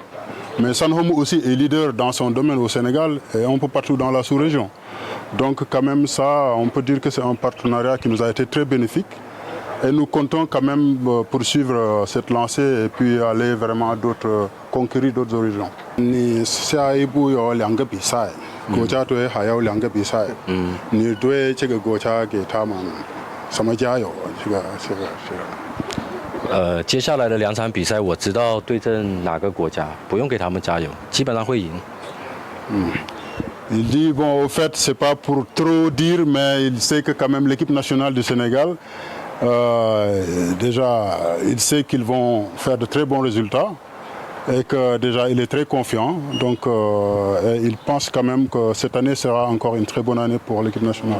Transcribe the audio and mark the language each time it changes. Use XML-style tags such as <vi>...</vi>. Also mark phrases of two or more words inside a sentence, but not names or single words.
<fr>Mais Sanhom aussi est leader dans son domaine au Sénégal et un peu partout dans la sous-région. Donc quand même ça, on peut dire que c'est un partenariat qui nous a été très bénéfique. Et nous comptons quand même poursuivre cette lancée et puis aller vraiment conquérir d'autres horizons.</fr> <zh>Ni 下一步有2个比赛，国家队还有2个比赛。你对这个国家给他们什么加油？这个。接下来的2场比赛，我知道对阵哪个国家，不用给他们加油，基本上会赢。</zh> <fr>Il dit, bon, au fait, c'est pas pour trop dire, mais il sait que quand même l'équipe nationale du Sénégal, déjà, il sait qu'ils vont faire de très bons résultats et que déjà, il est très confiant. Donc, il pense quand même que cette année sera encore une très bonne année pour l'équipe nationale.</fr>